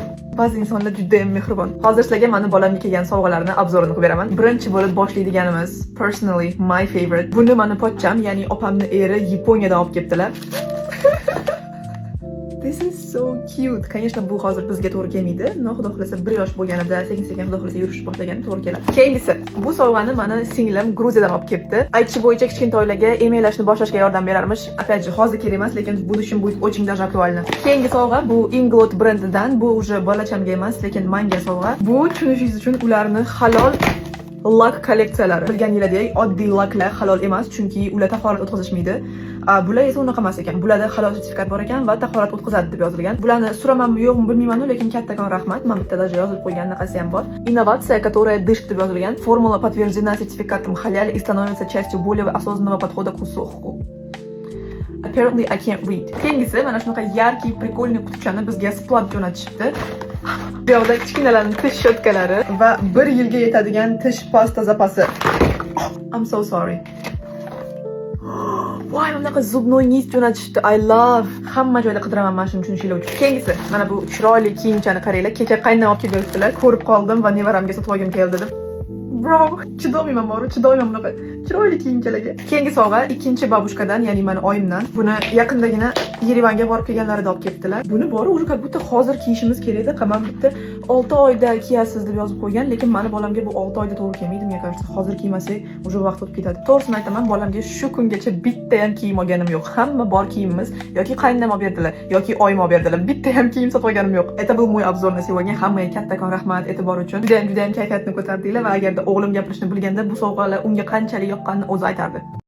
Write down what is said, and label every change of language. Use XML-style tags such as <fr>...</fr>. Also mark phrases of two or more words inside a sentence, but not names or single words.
<uz>Ba'zi insonlar juda ham mehribon. Hozir sizlarga mani bolamga kelgan sovg'alarni obzorini qilib beraman. Birinchi bo'lib boshlaydiganimiz</uz> <en>personally my favorite.</en> <uz>Buni mani pochcham, ya'ni opamni eri Yaponiyadan olib kelibdilar.</uz> <en>This is so cute.</en> <uz>Конечно, bu hozir bizga to'g'ri kelmaydi. Xudo xolasa 1 yosh bo'lganida sekin-sekin xudo xolasa yurish boshlagan to'g'ri keladi. Keyingisi, bu sovg'ani mana singlim Gruziyadan olib kelibdi. Aytishi bo'yicha kichkintoylarga emlashni boshlashga yordam berarmish.</uz> <ru>Опять же,</ru> <uz>hozir kerak emas, lekin</uz> <ru>в будущем будет очень даже актуально.</ru> <uz>Keyingi sovg'a bu Inglot brendidan. Bu уже bolachamga emas, lekin menga sovg'a. Bu tushunishingiz uchun ularni halol lak kolleksiyalari. Bilganingizdek, oddiy laklar halol emas, chunki ular tahorat o'tkazishmaydi. Bular esa unaqa emas ekan. Bularda halol sertifikat bor ekan va tahorat o'tkazadi deb yozilgan. Bularni suramanmi yo'qmi bilmayman, lekin kattakon rahmat. Men bitta даже yozib qo'ygan naqasi ham bor. Innovatsiya,</uz> <ru>которая дышит</ru> <uz>deb yozilgan.</uz> <ru>Формула подтверждена сертификатом халяль и становится частью более осознанного подхода к усоху.</ru> <en>Apparently I can't read.</en> <uz>Keyingisi mana shunaqa yarki, приkolniy qutupchani bizga splab jo'natishibdi. Bu yoqda kichkinalarning tish shotkalari va 1 yilga yetadigan tish pasta zapasi.</uz> <en>I'm so sorry.</en> <uz>Voy, bunaqa zubnoy niz jo'natishdi.</uz> <en>I love.</en> <uz>Hamma joyda qidiraman mana shuni tushunishinglar uchun. Keyingisi, mana bu chiroyli kiyimchani qaranglar. Kecha qaynam olib kelib berdilar. Ko'rib qoldim va nevaramga sotib olgim keldi deb. Bro, chidoyman bunaqa chiroyli kiyimchalarga. Keyingi sovg'a ikkinchi babushkadan, ya'ni meni oyimdan. Buni yaqindagina Yerevanga borib kelganlarida olib kelibdilar. Buni bori</uz> <ru>уже как будто</ru> <uz>hozir kiyishimiz kerakda. Qamam bitta 6 oyda kiyasiz deb yozib qo'ygan, lekin meni bolamga bu 6 oyda to'g'ri kelmaydi. Men кажется, hozir kiymasak уже vaqt o'tib ketadi. To'g'risini aytaman, bolamga shu kungacha bitta ham kiyim olganim yo'q. Hamma bor kiyimimiz yoki qaynam olib berdilar, yoki oyim olib berdilar. Bitta ham kiyim sotib olganim yo'q.</uz> <ru>Это был мой обзор на сегодня.</ru> <uz>Hammaga kattakon rahmat e'tibor uchun. Juda ham kayfiyatni ko'tardinglar va agarda o'g'lim gapirishni bilganda bu sovg'alar unga qanchalik yoqqanini o'zi aytardi.</uz>